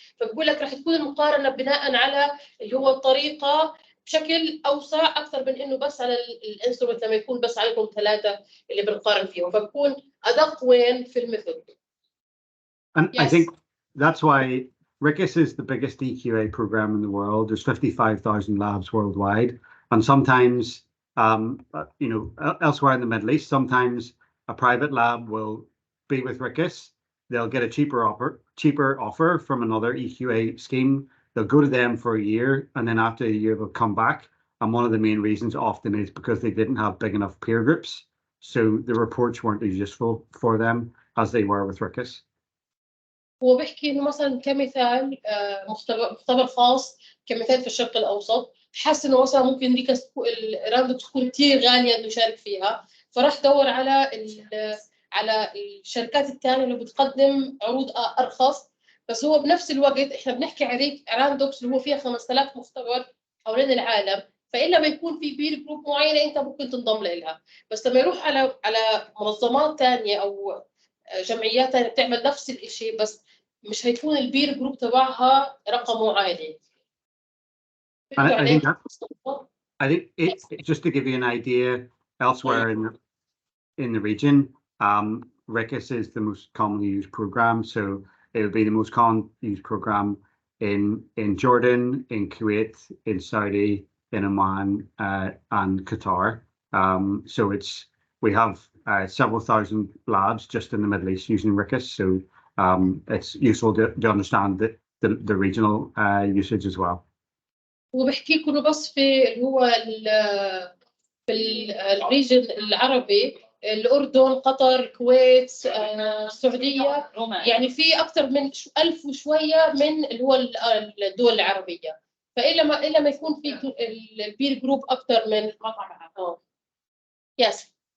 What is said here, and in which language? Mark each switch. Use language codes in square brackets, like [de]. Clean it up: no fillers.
[ar] فبقول لك رح تكون المقارنه بناء على اللي هو الطريقه بشكل اوسع اكثر من انه بس على الانسترومنت لما يكون بس عليكم 3 اللي بنقارن فيهم، فبكون ادق وين في الميثود. [en] And Yes. I think that's why RIQAS is the biggest EQA program in the world. There's 55,000 labs worldwide, and sometimes, you know, elsewhere in the Middle East, sometimes a private lab will be with RIQAS. They'll get a cheaper offer from another EQA scheme. They'll go to them for a year, and then after a year they'll come back. And one of the main reasons often is because they didn't have big enough peer groups, so the reports weren't as useful for them as they were with RIQAS. [ar] هو بيحكي انه مثلا كمثال مختبر خاص كمثال في الشرق الاوسط، حس انه مثلا ممكن ريكاس الراندوم تكون كثير غاليه انه يشارك فيها، فراح دور على الشركات الثانيه اللي بتقدم عروض ارخص. بس هو بنفس الوقت احنا بنحكي على راندوكس اللي هو فيها 5000 مختبر حوالين العالم، فإلا ما يكون في بير جروب معينه انت ممكن تنضم لها. بس لما يروح على منظمات ثانيه او جمعيات ثانيه بتعمل نفس الشيء، بس مش هيكون البير جروب تبعها رقمه عالي. [en] I think it's just to give you an idea, elsewhere in the region, RIQAS is the most commonly used program. So it would be the most commonly used program in Jordan, in Kuwait, in Saudi, in Oman, and Qatar. So we have several thousand labs just in the Middle East using RIQAS. So it's useful to understand the regional usage as well. [ar] وبحكي لكم بس في اللي هو في الريجن العربي، الأردن، قطر، الكويت، السعودية، يعني في أكثر من 1000 وشوية من اللي هو الدول العربية. فإلا ما يكون في البير جروب أكثر من [en] Yes.